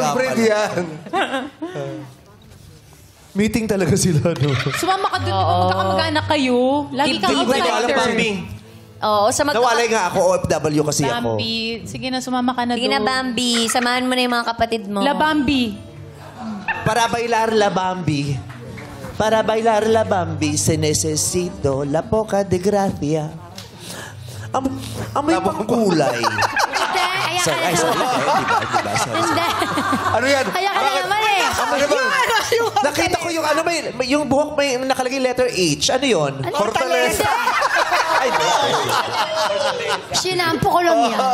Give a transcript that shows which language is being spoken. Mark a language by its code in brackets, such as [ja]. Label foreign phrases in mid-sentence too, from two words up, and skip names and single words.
[tl] Bread yan. Meeting talaga sila, no? Sumama ka dun, magkakamag-anak kayo. Lagi kang outsider. Oo, sa Nawalay nga ako, OFW kasi ako. Bambi, sige na, sumama ka na doon. Sige na, Bambi. Samahan mo na yung mga kapatid mo. [es] La Bambi. Para bailar la Bambi. Para bailar la Bambi, se necesito la poca de gracia. [tl] Amoy pang kulay. Sorry. Diba? Hindi. Ano yan? Kaya ka na naman eh. Nakita ko yung ano, yung buhok may nakalagay letter H. Ano yun? Fortaleza. Sinampo ko lang yan.